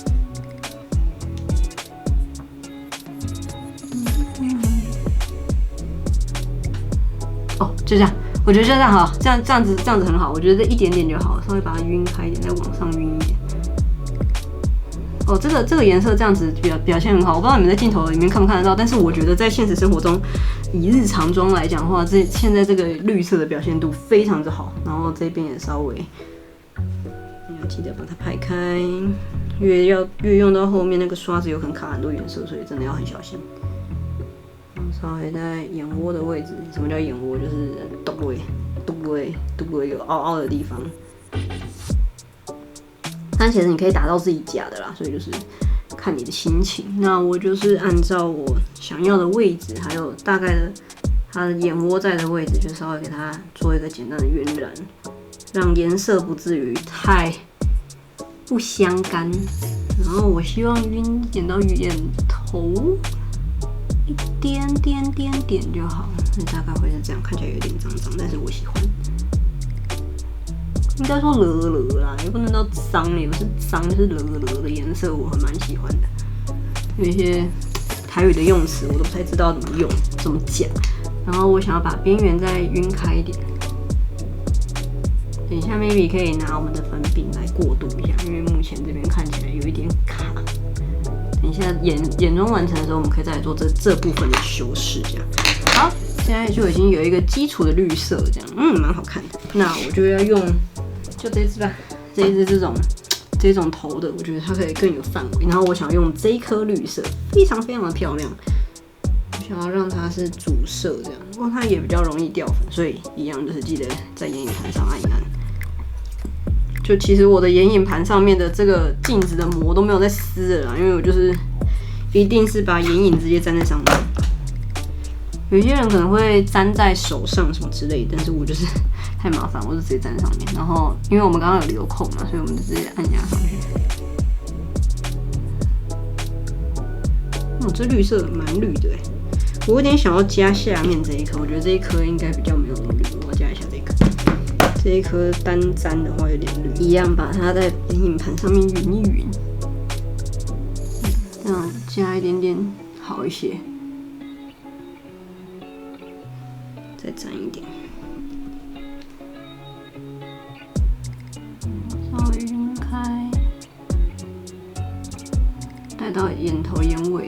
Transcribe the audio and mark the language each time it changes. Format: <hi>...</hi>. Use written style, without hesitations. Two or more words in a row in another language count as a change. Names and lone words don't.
<zh>哦，就這樣，我覺得就這樣好，這樣子很好，我覺得這一點點就好，稍微把它暈開一點，再往上暈一點。哦，這個顏色這樣子表現很好，我不知道你們在鏡頭裡面看不看得到，但是我覺得在現實生活中， 以日常妝來講的話，現在這個綠色的表現度非常之好。然後這邊也稍微，你要記得把它拍開，越用到後面那個刷子有可能卡很多顏色，所以真的要很小心。稍微在眼窩的位置，什麼叫眼窩？就是肚位有凹凹的地方。但其實你可以打到自己假的啦，所以就是看你的心情。那我就是按照我想要的位置，還有大概的它的眼窩在的位置，就稍微給它做一個簡單的暈染，讓顏色不至於太不相干。然後我希望點到眼頭一點點就好，那大概會是這樣，看起來有點髒，但是我喜歡。應該說勒啦，也不能到髒，也不是髒，就是勒的顏色，我還蠻喜歡的。有一些台語的用詞我都不太知道怎麼用，怎麼講。然後我想要把邊緣再暈開一點。等一下 maybe 可以拿我們的粉餅來過渡一下，因為目前這邊看起來有一點卡。等一下眼妝完成的時候，我們可以再來做這部分的修飾，這樣。好，現在就已經有一個基礎的綠色，這樣，蠻好看的。那我就要用，就這支吧，這一支這種頭的，我覺得它可以更有範圍。然後我想用這一顆綠色，非常非常的漂亮。我想要讓它是主色這樣，不過它也比較容易掉粉，所以一樣就是記得在眼影盤上按一按。就其實我的眼影盤上面的這個鏡子的膜都沒有在撕的啦，因為我就是一定是把眼影直接粘在上面。有些人可能會粘在手上什麼之類的，但是我就是太麻煩，我就直接粘在上面。然後因為我們剛剛有留孔嘛，所以我們就直接按压上去。哦，这綠色蠻綠的耶，我有點想要加下面這一顆，我覺得這一顆應該比較沒有那麼綠，我要加一下這一顆。這一顆單粘的話有點綠，一樣把它在眼影盤上面勻一勻，這樣加一點點好一些，再沾一點，稍微暈開，帶到眼頭眼尾。</zh>